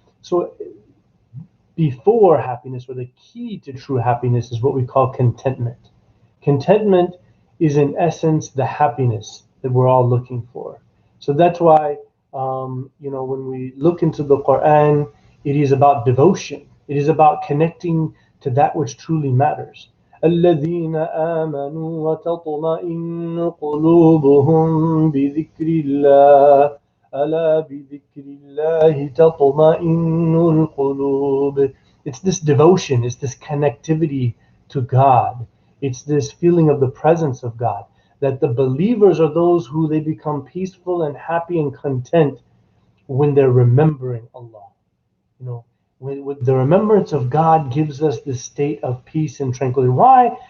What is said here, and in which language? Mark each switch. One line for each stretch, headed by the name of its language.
English: So before happiness, or the key to true happiness, is what we call contentment. Contentment is in essence the happiness that we're all looking for. So that's why when we look into the Quran, it is about devotion. It is about connecting to that which truly matters.
Arabic: الذين آمنوا وتطمئن قلوبهم بذكر الله ألا بذكر الله تطمئن القلوب.
English: It's this devotion, it's this connectivity to God. It's this feeling of the presence of God, that the believers are those who they become peaceful and happy and content when they're remembering Allah. When the remembrance of God gives us this state of peace and tranquility. Why?